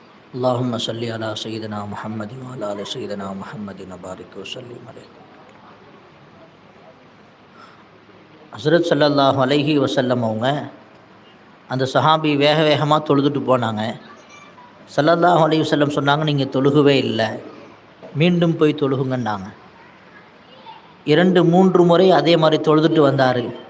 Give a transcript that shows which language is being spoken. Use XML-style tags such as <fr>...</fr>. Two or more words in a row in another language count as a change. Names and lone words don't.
<ar>اللهم صل على سيدنا محمد وعلى آل سيدنا محمد وبارك وسلم عليه.</ar> <ta>ஹஸ்ரத்</ta> <ar>صلى الله عليه وسلم</ar> <ta>அவங்க அந்த சஹாபி வேக வேகமாக தொழுதுட்டு போனாங்க.</ta> <ar>صلى الله عليه وسلم</ar> <ta>சொன்னாங்க, நீங்கள் தொழுகவே இல்லை, மீண்டும் போய் தொழுகுங்கன்னாங்க. 2-3 முறை அதே மாதிரி தொழுதுட்டு வந்தார்.</ta>